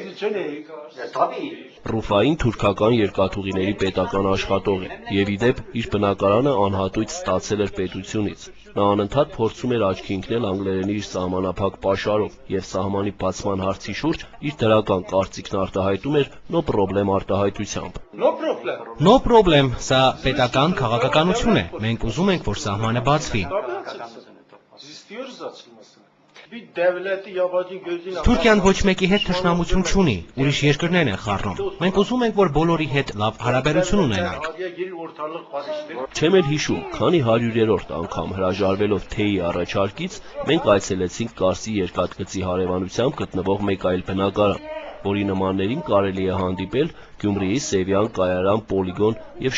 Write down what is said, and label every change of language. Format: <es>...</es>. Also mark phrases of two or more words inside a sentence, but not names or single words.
<hy>Ռուֆային թուրքական երկաթուղիների պետական աշխատող է, եւ իդեպ իր բնակարանը անհատույց ստացել էր պետությունից։ Նա անընդհատ փորձում էր աչքի ընկնել անգլերենի իր սահմանափակ պաշարով եւ սահմանի բացման հարցի շուրջ իր դրական կարծիքն արտահայտում էր</hy> <en>«no problem»</en> <hy>արտահայտությամբ։</hy> <en>No problem,</en> <hy>սա պետական քաղաքականություն է։ Մենք ուզում ենք, որ սահմանը բացվի։ Թուրքիան ոչ մեկի հետ թշնամություն չունի, ուրիշ երկրներ են խառնում։ Մենք ուզում ենք, որ բոլորի հետ լավ հարաբերություն ունենանք։ Չեմ էլ հիշում, քանի 100-րդ անգամ հրաժարվելով թեյի առաջարկից, մենք այցելեցինք Կարսի երկաթգծի հարևանությամբ գտնվող մեկ այլ բնակարան, որի նմաններին կարելի է հանդիպել Գյումրիի Սևյան, Կայարան, Պոլիգոն եւ</hy>